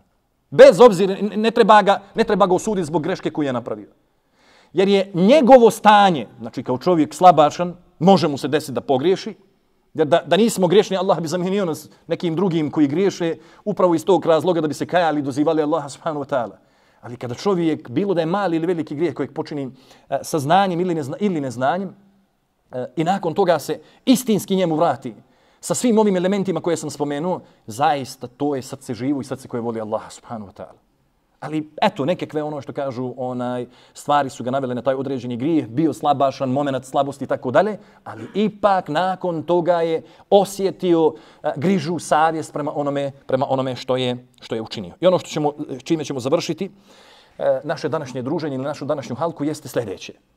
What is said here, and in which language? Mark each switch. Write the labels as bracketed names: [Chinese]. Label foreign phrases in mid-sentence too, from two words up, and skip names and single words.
[Bosnian] Bez obzira, ne treba ga osuditi zbog greške koju je napravio. Jer je njegovo stanje, znači kao čovjek slabašan, može mu se desiti da pogriješi, da nismo griješni, Allah bi zamijenio nas nekim drugim koji griješe upravo iz tog razloga da bi se kajali i dozivali Allaha [Arabic] سبحانه وتعالى. [Bosnian] Ali kada čovjek, bilo da je mali ili veliki grijeh kojeg počini sa znanjem ili neznanjem, i nakon toga se istinski njemu vrati sa svim ovim elementima koje sam spomenuo, zaista to je srce živo i srce koje voli Allaha [Arabic] سبحانه وتعالى. [Bosnian] Ali eto, nekakve ono što kažu, stvari su ga navele na taj određeni grijeh, bio slabašan, moment slabosti i tako dalje, ali ipak nakon toga je osjetio grižu, savjest prema onome što je učinio. I ono čime ćemo završiti naše današnje druženje ili našu današnju halku jeste sljedeće.